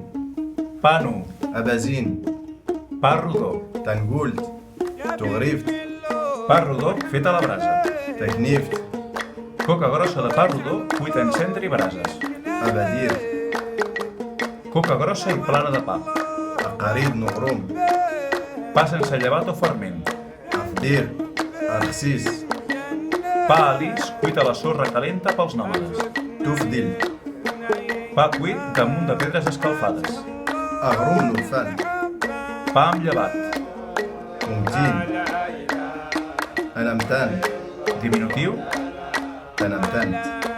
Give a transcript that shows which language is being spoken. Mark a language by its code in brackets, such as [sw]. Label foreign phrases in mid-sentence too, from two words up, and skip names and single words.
[ber] pano, Abazin, [ca] pa rodó, [ber] Tangult, Tugrift, [ca] pa rodó fet a la brasa, [ber] Teknift, [ca] coca grossa de pa rodó cuita en cendra i brases, [ber] Abadir, [ca] coca grossa i plana de pa, [ber] Aqarib Nugrum, [ca] pa sense llevat o ferment, [ber] Afdir, Arxis, [ca] pa alís cuit a la sorra calenta pels nòmades, [ber] Tufdil, [ca] pa cuit damunt de pedres escalfades, [ber] Agrum Nufan, [ca] pa amb llevat, [ber] Mumtin, Anamtan, [ca] diminutiu, [ber] Tanamtant.